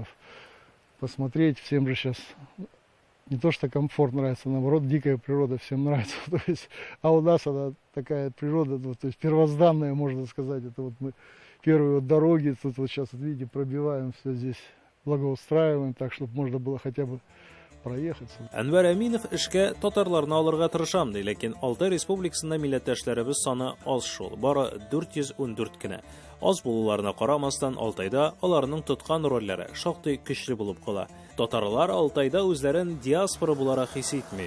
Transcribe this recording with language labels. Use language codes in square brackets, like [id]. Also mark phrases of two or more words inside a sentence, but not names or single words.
[ru] Посмотреть, всем же сейчас не то что комфорт нравится, наоборот, дикая природа всем нравится. То есть, а у нас она такая природа, то есть первозданная, можно сказать. Это вот мы первые вот дороги, тут вот сейчас, вот видите, пробиваем все здесь, благоустраиваем так, чтобы можно было хотя бы проехаться. [tt] Әнвәр Әминов эшкә татарларны алырга тырышам ди, ләкин Алтай Республикасында милләттәшләребез саны аз шул, бары 414 кенә. Аз булуларына карамастан, Алтайда аларның тоткан рольләре шактый көчле булып кала. Татарлар Алтайда үзләрен диаспора буларак хис итми.